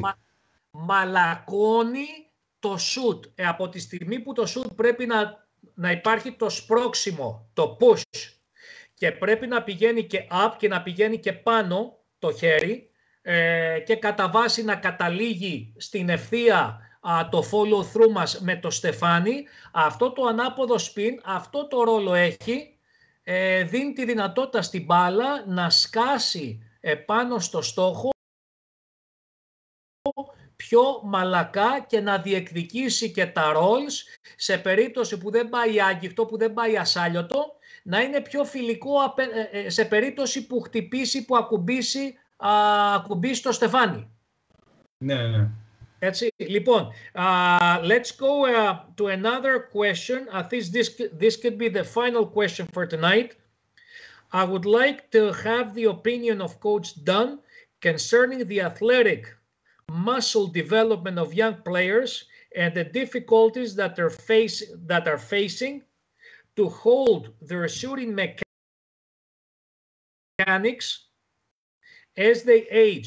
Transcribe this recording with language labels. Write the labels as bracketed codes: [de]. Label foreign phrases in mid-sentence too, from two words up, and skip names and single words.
[el] Μαλακώνει το shoot. Από τη στιγμή που το shoot πρέπει να υπάρχει το σπρώξιμο, το push, και πρέπει να πηγαίνει και up και να πηγαίνει και πάνω το χέρι, και κατά βάση να καταλήγει στην ευθεία το [en] follow through [el] μας με το στεφάνι. Αυτό το ανάποδο spin, αυτό το ρόλο έχει, δίνει τη δυνατότητα στην μπάλα να σκάσει πάνω στο στόχο πιο μαλακά και να διεκδικήσει και τα rolls σε περίπτωση που δεν πάει άγγιχτο, που δεν πάει ασάλιωτο, να είναι πιο φιλικό σε περίπτωση που χτυπήσει, που ακουμπήσει το στεφάνι. Ναι. Έτσι, λοιπόν, [en] let's go to another question. I think this could be the final question for tonight. I would like to have the opinion of Coach Dunn concerning the athletic muscle development of young players and the difficulties that are facing to hold their shooting mechanics as they age.